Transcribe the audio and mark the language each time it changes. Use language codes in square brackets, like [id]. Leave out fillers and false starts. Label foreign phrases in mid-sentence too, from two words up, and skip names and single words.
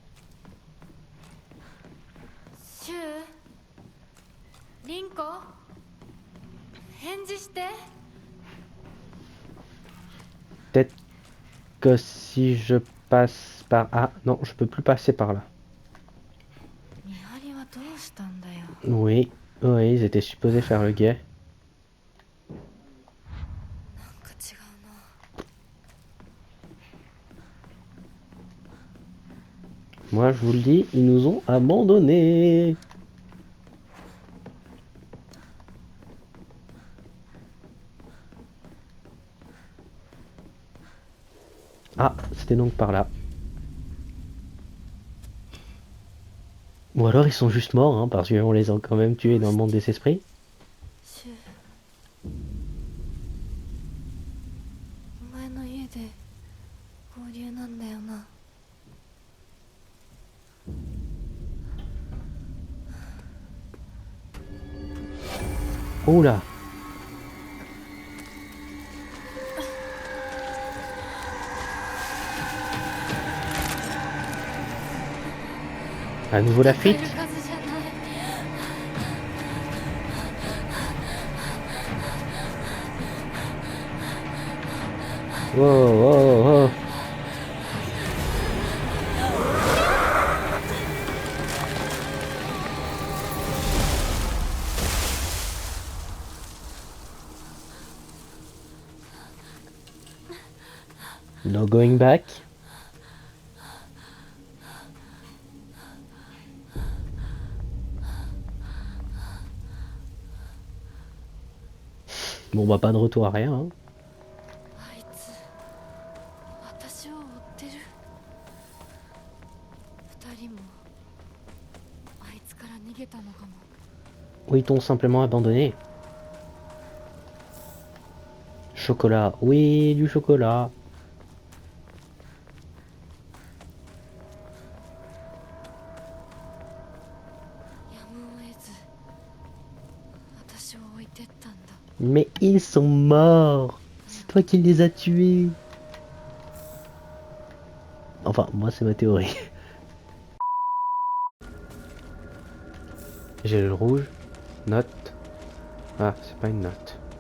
[ja] シュウ、リンコ、返事して。 [fr] peut-être que si je passe par... Ah non, je peux plus passer par là. [ja] 見張りはどうしたんだよ。 [fr] Oui, oui, ils étaient supposés faire le guet. [ja] なんか違うな。 [fr] Moi je vous le dis, ils nous ont abandonnés. Ah, c'était donc par là. Ou alors ils sont juste morts, hein, parce qu'on les a quand même tués dans le monde des esprits. [ja] シュウ、お前の家で合流なんだよな。 [fr] Oula. À nouveau la [ja] 戦える [fr] fuite. [ja] 数じゃない。 Wow, wow, wow. [en] No going back. [fr] Bon bah pas de retour à rien. Hein. [ja] あいつ私を追ってる。二人もあいつから逃げたのかも。 [fr] Ou ils t'ont simplement abandonné. Chocolat. Oui, du chocolat. [ja] やむを得ず私を置いてったんだ。 [fr] Mais ils sont morts. C'est toi qui les as tués. Enfin, moi c'est ma théorie. J'ai le rouge. Note. Ah, c'est pas une note.